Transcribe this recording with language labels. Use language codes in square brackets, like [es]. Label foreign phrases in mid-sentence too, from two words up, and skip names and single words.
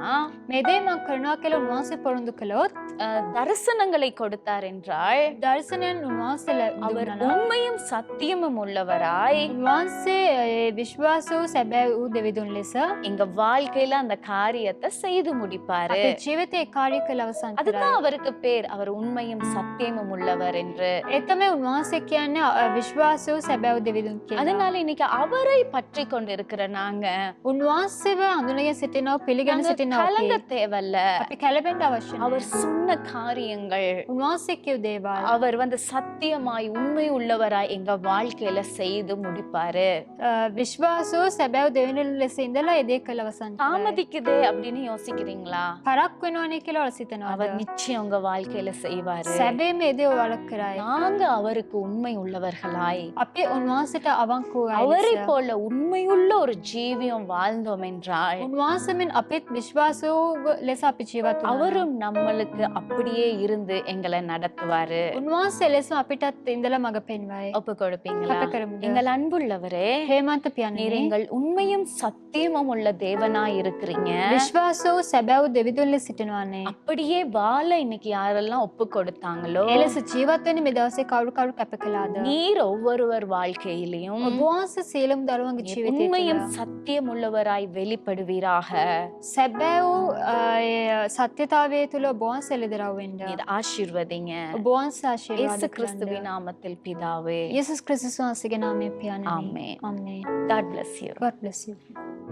[si] මේ දේ මම කරනවා කියලා උන්වහන්සේ පොරොන්දු කළොත්, [ta] தரிசனங்களை கொடுத்தார் என்றால், [si] දර්ශනයන් උන්වහන්සේ [ta] அவர் [si] දුන්නා නම්, [ta] உண்மையும் சத்தியமும் உள்ளவராய் [si] උන්වහන්සේ විශ්වාස වූ සැබෑ වූ දෙවිඳුන් ලෙස [ta] எங்க வாழ்க்கையில அந்த காரியத்தை செய்து முடிப்பாரு. [si] අපේ ජීවිතේ කාර්ය කළ අවසන් කරයි. [ta] அதுதான் அவருக்கு பேர், அவர் உண்மையும் சத்தியமும் உள்ளவர் என்று. [si] ඒ තමයි උන්වහන්සේ කියන්නේ විශ්වාස වූ සැබෑ වූ දෙවිඳුන් කියලා. [ta] அதனால இன்னைக்கு அவரை பற்றி கொண்டு இருக்கிற நாங்க [si] උන්වහන්සේව අඳුනගෙන සිටිනව පිළිගෙන සිටිනව [ta] கலங்க தேவையில்ல. [si] අපි කැළඹෙන්න අවශ්‍ය නැහැ. [ta] அவர் சொன்ன காரியங்கள், [si] උන්වහන්සේ කියු දේවල් [ta] அவர் சத்தியமாய் உண்மை உள்ளவராய் எங்க வாழ்க்கையில செய்து முடிப்பாரு. [si] විශ්වාස වූ සැබෑ වූ දෙවිඳුන් ලෙස ඉඳලා ඒ දේ කළ අවසන් කරයි. [ta] தாமதிக்குதே அப்படின்னு யோசிக்கிறீங்களா? [si] පරක් වෙනවනේ කියලා ඔයාලා සිතනවද? [ta] அவர் நிச்சயம் உங்க வாழ்க்கையில செய்வாரு. [si] සැබෑම ඒ දේ ඔයාලා කරයි. [ta] நாங்க அவருக்கு உண்மை உள்ளவர்களாய், [si] අපි උන්වහන්සේට අවංකව [ta] அவரை අයලස. போல உண்மையுள்ள ஒரு ஜீவியம் வாழ்ந்தோம் என்றால் [si] උන්වහන්සේෙන් අපිත් විශ්වාසෝ ලෙස අපි ජීවත් වුණා. [ta] அவரும் நம்மளுக்கு அப்படியே இருந்து எங்களை நடத்துவாரு. [si] උන්වහන්සේ ලෙස අපිටත් ඉඳලා මඟ පෙන්වයි. [ta] ஒப்பு கொடுப்பீங்களா? [si] කැප කරමුද? [ta] எங்கள் அன்புள்ளவரே, [si] හේමන්ත [ta] நீர் [si] පියාණනි, [ta] எங்கள் உண்மையும் சத்தியமும் உள்ள தேவனாய் இருக்கிறீங்க. [si] විශ්වාසෝ සැබෑව දෙවිදුන් ලෙස සිටිනවානේ. [ta] அப்படியே வாழ இன்னைக்கு யாரெல்லாம் ஒப்பு கொடுத்தாங்களோ, [si] ඒ ලෙස ජීවත් වෙන්නේ මේ දවසේ කවුරු කැප කළාද? [ta] நீர் ஒவ்வொருவர் வாழ்க்கையிலையும் [si] ඔබ වහන්සේ සියලුම දරුවන්ගේ [ta] நீர் [si] ජීවිතය [ta] உண்மையும் [si] තුළ [ta] சத்தியம் உள்ளவராய் வெளிப்படுவீராக. [si] සැබෑ වූ සත්‍යතාවය තුළ ඔබ වහන්සේ එළිදරව් වෙන්න. [ta] நீர் ஆசீர்வதிங்க. [si] ඔබ වහන්සේ ආශිර්වාද [ta] இயேசு [si] කරන්න. [ta] கிறிஸ்துவின் நாமத்தில் பிதாவே. [si] යේසුස් ක්‍රිස්තුස් වහන්සේගේ නාමයෙන් පියාණනි. ආමේන්. ආමේන්. [en] God bless you. God bless you.